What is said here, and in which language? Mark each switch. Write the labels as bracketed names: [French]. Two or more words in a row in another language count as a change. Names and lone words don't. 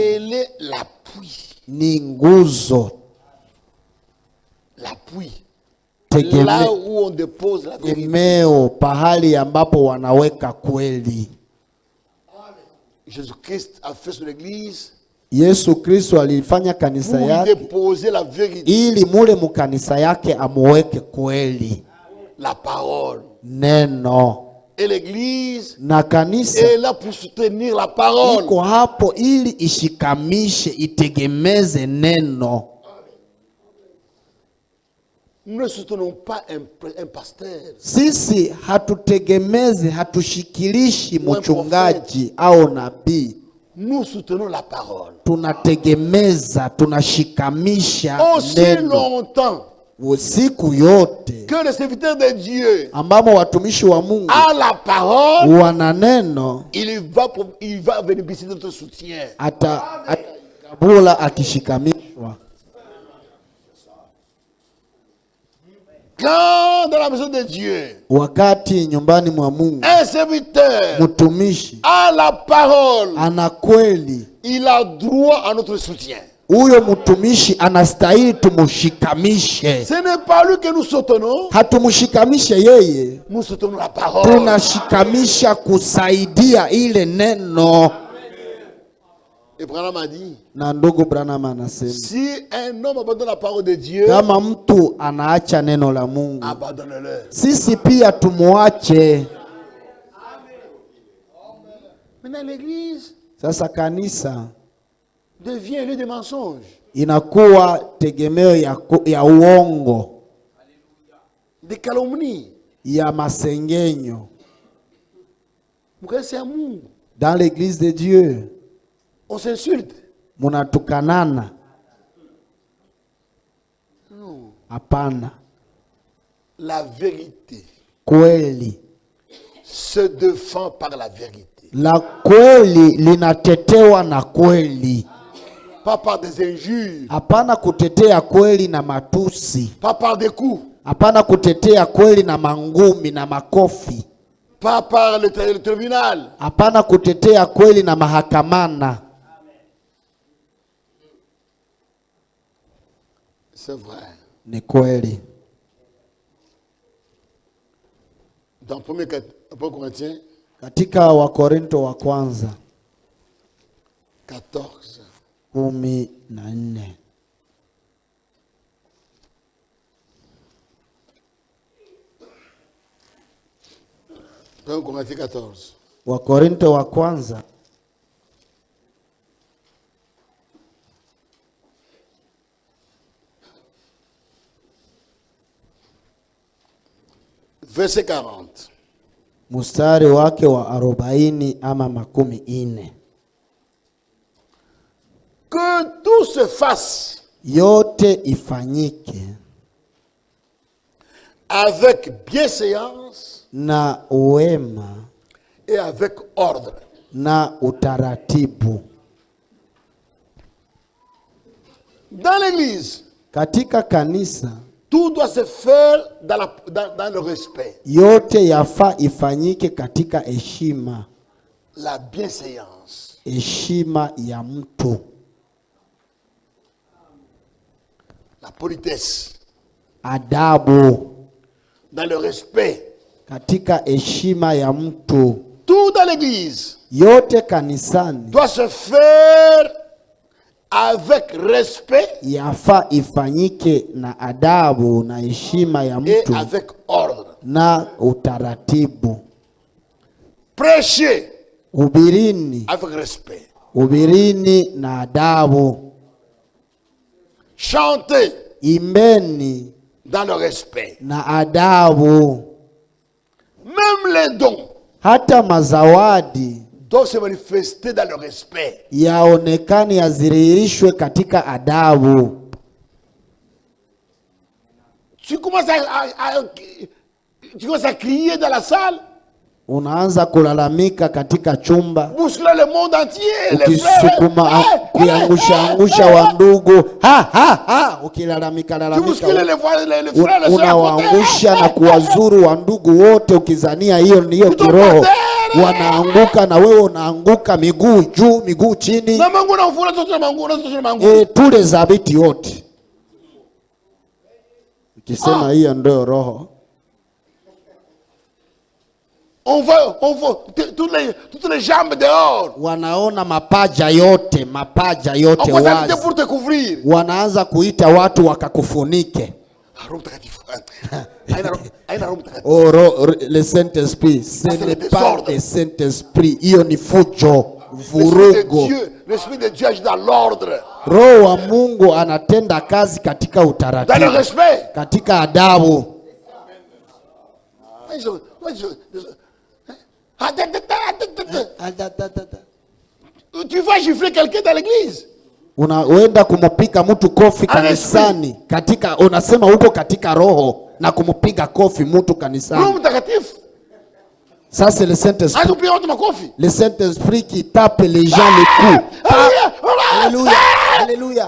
[French] Elle est l'appui. [Swahili] Ni nguzo, [French] L'appui. Là où on dépose la vérité. [Swahili] tegemeo, pahali ambapo wanaweka kweli. [French] Jésus-Christ a fait sur l'église [Swahili] Yesu Kristo alifanya kanisa [French] pour y [Swahili] yake [French] déposer la vérité. [Swahili] ili mule mukanisa yake amuweke kweli, [French] La parole. [Swahili] neno. [French] Et l'église [Swahili] Na kanisa [French] est là pour soutenir la parole. [Swahili] iko hapo ili ishikamishe, itegemeze neno. [French] Nous ne soutenons pas un pasteur. [Swahili] Sisi hatutegemezi, hatushikilishi mchungaji au nabii. [French] Nous soutenons la parole. [Swahili] Tunategemeza, tunashikamisha [French] Aussi [Swahili] neno. [French] longtemps [Swahili] Siku yote [French] que le serviteur de Dieu [Swahili] ambamo watumishi wa Mungu [French] a la parole, [Swahili] wana neno, [French] il va bénéficier de notre soutien. [Swahili] atakabula akishikamishwa. [French] Quand dans la maison de Dieu, [Swahili] Wakati nyumbani mwa Mungu [French] un serviteur [Swahili] mtumishi [French] a la parole, [Swahili] ana kweli, [French] il a droit à notre soutien. [Swahili] huyo mtumishi anastahili tumushikamishe. [French] Ce n'est pas lui que nous soutenons, [Swahili] Hatumshikamishe yeye, [French] nous soutenons la parole. [Swahili] tunashikamisha kusaidia ile neno. [French] Et Branham a dit, [Swahili] Na ndugu Branham anasema, [French] si un homme abandonne la parole de Dieu, [Swahili] kama mtu anaacha neno la Mungu, [French] abandonne-le. [Swahili] sisi pia tumuache. [French] Maintenant l'église [Swahili] Sasa kanisa [French] devient un lieu de mensonges, [Swahili] inakuwa tegemeo ya uongo, [French] de calomnies. [Swahili] ya masengenyo. [French] Vous connaissez un monde, Dans l'église de Dieu on s'insulte. [Swahili] munatukanana. [French] Non. [Swahili] Hapana, [French] La vérité [Swahili] kweli, [French] se défend par la vérité. [Swahili] la kweli linatetewa na kweli. [French] Pas par des injures, [Swahili] Hapana kutetea kweli na matusi. [French] pas par des coups, [Swahili] Hapana kutetea kweli na mangumi na makofi. [French] pas par le tribunal. [Swahili] Hapana kutetea kweli na mahakamana. [French] C'est vrai. [Swahili] Ni kweli. [French] Dans 1 Corinthiens, [Swahili] Katika Wakorinto wa kwanza 14. 14. [French] Corinthiens 14. [Swahili] Wakorinto wa kwanza [French] verset 40. [Swahili] mstari wake wa 40 ama 40. [French] Que tout se fasse [Swahili] Yote ifanyike [French] avec bienséance [Swahili] na wema [French] et avec ordre. [Swahili] na utaratibu. [French] Dans l'église, [Swahili] Katika kanisa [French] tout doit se faire dans le respect. [Swahili] yote yafaa ifanyike katika heshima. [French] La bienséance. [Swahili] Heshima ya mtu. [French] La politesse. [Swahili] Adabu. [French] Dans le respect. [Swahili] Katika heshima ya mtu. [French] Tout dans l'église [Swahili] Yote kanisani [French] doit se faire avec respect [Swahili] yafaa ifanyike na adabu na heshima ya [French] et [Swahili] mtu [French] avec ordre. [Swahili] na utaratibu. [French] Prêchez [Swahili] Hubirini, [French] avec respect. [Swahili] hubirini na adabu. [French] Chantez [Swahili] Imbeni [French] dans le respect. [Swahili] na adabu. [French] Même les dons [Swahili] Hata mazawadi [French] doivent se manifester dans le respect. [Swahili] yaonekane, yazirihirishwe katika adabu. [French] Tu commences à crier dans la salle, [Swahili] Unaanza kulalamika katika chumba, [French] bousculer le monde entier, les [Swahili] ukisukuma [French] frères. [Swahili] kuangusha wa ndugu, ukilalamika [French] Tu bouscules [Swahili] lalamika, [French] les frères, les sœurs. [Swahili] unawaangusha na kuwazuru wa ndugu wote, ukizania hiyo ndiyo kiroho. Wanaanguka na wewe unaanguka, miguu juu miguu chini. Tule zabiti yote, ukisema hiyo ndio roho. [French] On voit toutes les jambes dehors. [Swahili] Wanaona mapaja yote [French] On commence à lutter [Swahili] wazi. [French] pour te couvrir. [Swahili] Wanaanza kuita watu wakakufunike. [French] Le Saint-Esprit, ce n'est pas le Saint-Esprit, [Swahili] hiyo ni fujo, vurugo. [French] L'Esprit de Dieu agit dans l'ordre, [Swahili] Roho wa Mungu anatenda kazi katika [French] dans le [Swahili] utaratibu, [French] respect. [Swahili] katika adabu. [French] Tu vas gifler quelqu'un dans l'église. [Swahili] Unaenda kumpiga mtu kofi kanisani, katika unasema huko katika roho na kumpiga kofi mtu kanisani. Roho Mtakatifu. [French] Ça c'est le Saint-Esprit. [Swahili] Atupiga watu makofi. [French] Le Saint-Esprit qui tape les gens les coups. Alléluia. Alléluia.